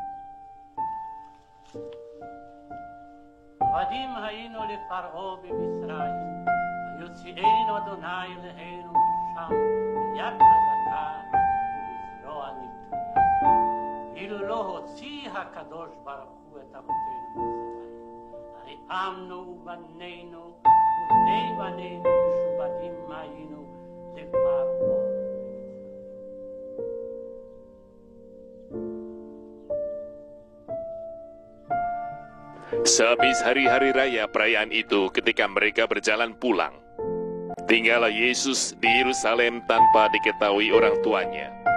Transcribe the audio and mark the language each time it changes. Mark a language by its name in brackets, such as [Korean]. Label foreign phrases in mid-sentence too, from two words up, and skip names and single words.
[Hebrew] עבדים היינו לפרעה במצרים, ויוציאנו אדוני אלינו משם ביד חזקה ובזרוע נטויה. אילו לא הוציא הקדוש ברוך הוא את אבותינו ממצרים, הרי עמנו ובנינו ובני בנינו משובדים היינו לפרעה. [Indonesian] Sehabis hari-hari raya perayaan itu, ketika mereka berjalan pulang, tinggallah Yesus di Yerusalem tanpa diketahui orang tuanya.